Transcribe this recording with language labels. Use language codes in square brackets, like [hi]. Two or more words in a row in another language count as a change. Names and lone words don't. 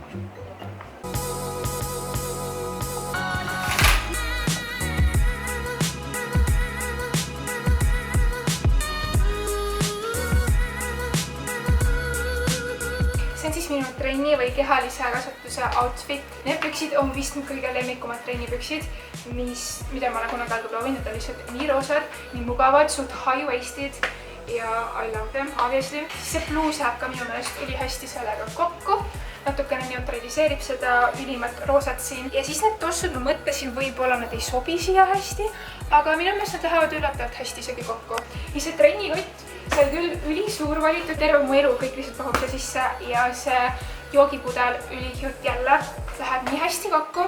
[et] See on siis minu trenni või kehalise kasvatuse outfit. Need püksid on vist mu kõige lemmikumad trennipüksid. mida ma olen kunagi aega proovinud, need on lihtsalt nii roosad, nii mugavad, suht high-waisted ja [en] I love them, obviously. [et] See bluus läheb ka minu meelest ülihästi sellega kokku, natukene neutraliseerib seda ülimat roosat siin. Ja siis need tossud, ma mõtlesin, võib-olla nad ei sobi siia hästi, aga minu meelest nad lähevad üllatavalt hästi isegi kokku. Ja see trennikott, see on küll ülisuur valitud, terve mu elu kõik lihtsalt mahub siia sisse ja see joogipudel ülikjut jälle läheb nii hästi kokku.